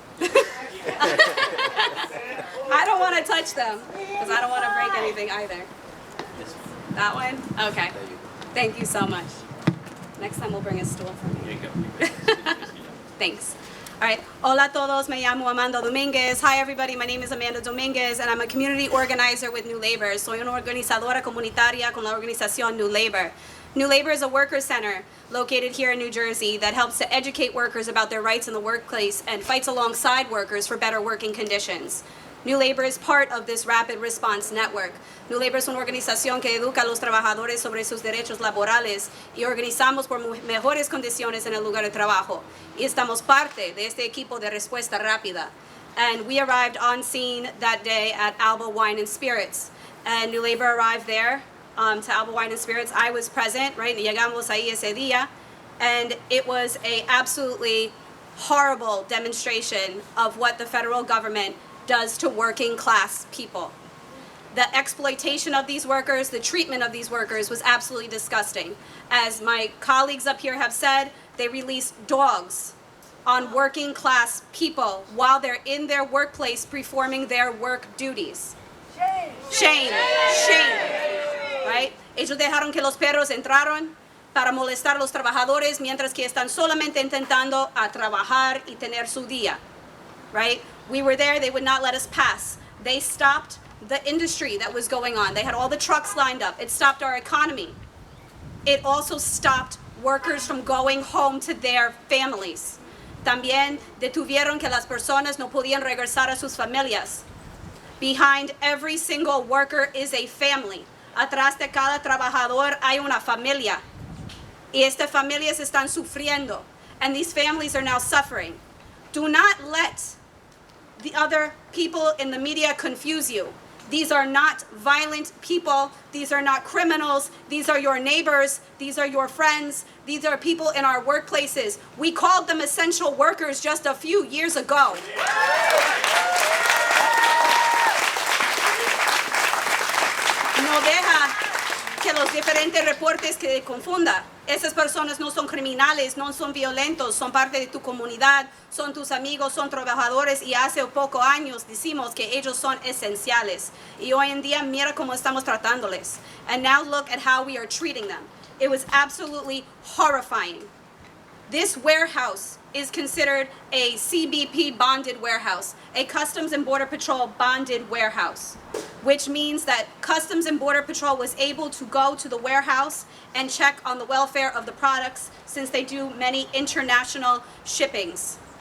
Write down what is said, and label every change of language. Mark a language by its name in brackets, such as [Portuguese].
[English] I don't want to touch them because I don't want to break anything either. That one? Okay. Thank you so much. Next time we'll bring a stool for me. Thanks. All right. [Spanish] Hola a todos, me llamo Amanda Dominguez. [English] Hi everybody, my name is Amanda Dominguez and I'm a community organizer with New Labor. [Spanish] Soy una organizadora comunitaria con la organización New Labor. [English] New Labor is a worker center located here in New Jersey that helps to educate workers about their rights in the workplace and fights alongside workers for better working conditions. New Labor is part of this rapid response network. [Spanish] New Labor es una organización que educa a los trabajadores sobre sus derechos laborales y organizamos por mejores condiciones en el lugar de trabajo. Y estamos parte de este equipo de respuesta rápida. [English] And we arrived on scene that day at Alba Wine and Spirits. And New Labor arrived there to Alba Wine and Spirits. I was present, right? [Spanish] Llegamos ahí ese día. [English] And it was a absolutely horrible demonstration of what the federal government does to working class people. The exploitation of these workers, the treatment of these workers was absolutely disgusting. As my colleagues up here have said, they released dogs on working class people while they're in their workplace performing their work duties. Shame. Shame. Shame. Right? [Spanish] Ellos dejaron que los perros entraron para molestar a los trabajadores mientras que están solamente intentando a trabajar y tener su día. [English] Right? We were there, they would not let us pass. They stopped the industry that was going on. They had all the trucks lined up. It stopped our economy. It also stopped workers from going home to their families. [Spanish] También detuvieron que las personas no podían regresar a sus familias. [English] Behind every single worker is a family. [Spanish] Atrás de cada trabajador hay una familia. Y estas familias están sufriendo. [English] And these families are now suffering. Do not let the other people in the media confuse you. These are not violent people. These are not criminals. These are your neighbors. These are your friends. These are people in our workplaces. We called them essential workers just a few years ago. [Spanish] No deja que los diferentes reportes que confunda. Esas personas no son criminales, no son violentos, son parte de tu comunidad, son tus amigos, son trabajadores y hace pocos años decimos que ellos son esenciales. Y hoy en día mira cómo estamos tratándoles. [English] And now look at how we are treating them. It was absolutely horrifying. This warehouse is considered a CBP bonded warehouse, a Customs and Border Patrol bonded warehouse, which means that Customs and Border Patrol was able to go to the warehouse and check on the welfare of the products since they do many international shippings.